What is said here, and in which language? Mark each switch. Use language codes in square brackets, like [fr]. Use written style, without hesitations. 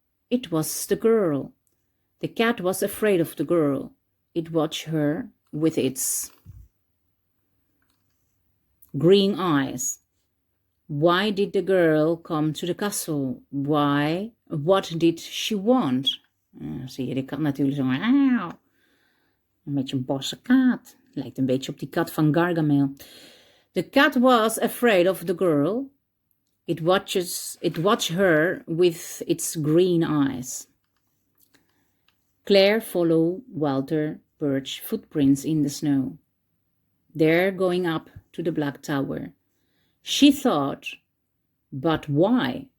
[en] It was the girl. The cat was afraid of the girl. It watched her with its green eyes. Why did the girl come to the castle? Why? What did she want? [nl] Zie je, de kat natuurlijk zo. Een beetje een bosse kat. Lijkt een beetje op die kat van Gargamel. [en] The cat was afraid of the girl. It watched her with its green eyes. Claire followed Walter Birch's footprints in the snow. They're going up to the black tower. She thought, but why?